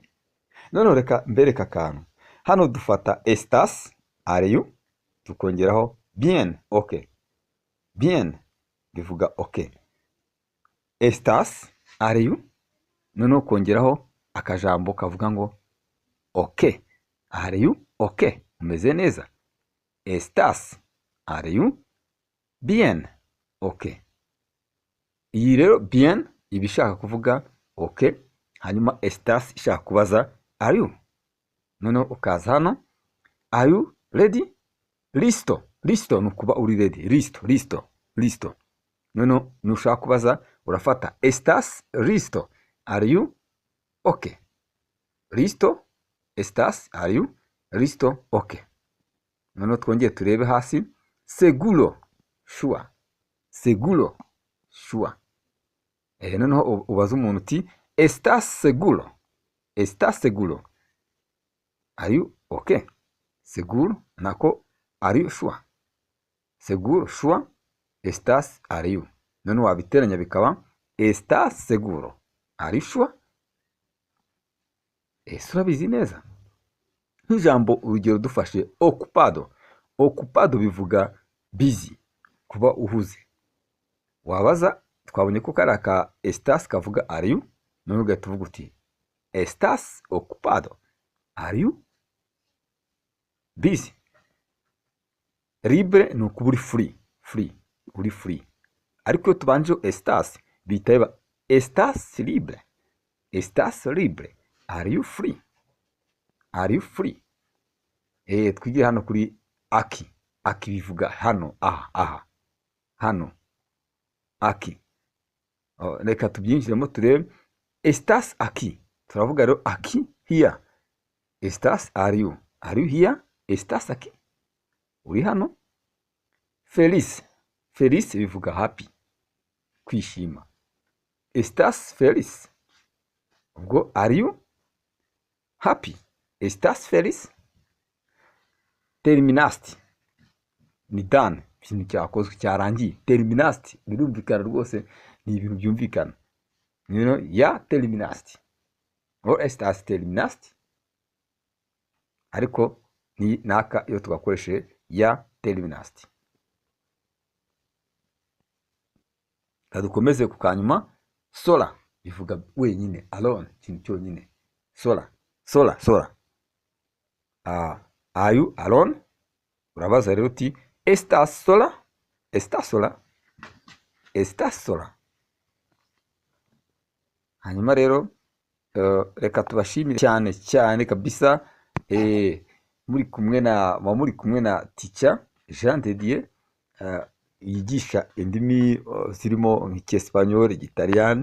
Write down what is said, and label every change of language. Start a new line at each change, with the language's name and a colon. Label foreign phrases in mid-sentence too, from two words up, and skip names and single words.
Kinyarwanda: None reka mbereka akantu hano, dufata estás,
English: are you,
Kinyarwanda: tukongeraho bien, okay, bien bivuga okay, estás,
English: are you,
Kinyarwanda: noneho kongeraho akajambo kavuga ngo okay,
English: are you okay,
Kinyarwanda: umeze neza.
Spanish: Estás,
English: are you bien, okay.
Kinyarwanda: Iyi rero bien iba ishaka kuvuga okay, hanyuma estás ishaka kubaza
English: are you.
Kinyarwanda: Noneho ukaza hano
English: are you ready,
Spanish: listo, listo
Kinyarwanda: ni ukuba uri
Spanish: ready, listo, listo, listo.
Kinyarwanda: Noneho nushaka kubaza urafata
Spanish: estás listo,
English: are you okay,
Spanish: listo, estás,
English: are you listo, okay.
Kinyarwanda: Noneho twongeye turebe hasi seguro, sure, seguro,
English: sure.
Kinyarwanda: Noneho ubaza umuntu uti
Spanish: estás seguro, estás seguro,
English: Are you okay? Seguro nako are you sure? Seguro sure. Estás are you.
Kinyarwanda: None wabiteranya bikaba
Spanish: estás seguro.
English: Are you sure?
Kinyarwanda: Ese urabizi neza. Nk'ijambo urugero dufashe ocupado. Ocupado bivuga busy, kuba uhuze. Wabaza twabonye ko kari aka estás kavuga are you, none ugahita uvuga uti
Spanish: estás ocupado.
English: Are you busy?
Kinyarwanda: Libre ni ukuba uri free, uri free. Ariko iyo tubanje estás bihita biba
Spanish: estás libre. Estás libre.
English: Are you free? Are you free?
Kinyarwanda: Twigire hano kuri aki. Aki bivuga hano, aha. Hano. Aki. Reka tubyinjiremo turebe.
Spanish: Estás aquí.
Kinyarwanda: Turavuga rero aquí, here.
Spanish: Estás,
English: are you? Are you here?
Spanish: Estás aquí.
Kinyarwanda: Uri hano.
Spanish: Feliz.
Kinyarwanda: Feliz bivuga happy. Kwishima.
Spanish: Estás feliz.
English: Ubwo are you happy?
Spanish: Estás feliz? Terminaste.
Kinyarwanda: Ni done. Ikintu cyakozwe cyarangiye.
Spanish: Terminaste.
Kinyarwanda: Birumvikana rwose, ni ibintu byumvikana.
Spanish: Ya terminaste. Or estás terminaste.
Kinyarwanda: Ariko ni naka iyo tugakoreshe
Spanish: ya terminaste.
Kinyarwanda: Kadukomeze ku kanyuma. Sola bivuga wenyine, alone, ikintu cyonyine.
English: Sola. Are you alone?
Kinyarwanda: Urabaza rero uti
Spanish: estás sola? Estás sola.
Kinyarwanda: Hanyuma rero reka tubashimire cyane kabisa. Muri kumwe na teacher Jean de Dieu, yigisha indimi zirimo nk'icyesipanyol, igitaliyani.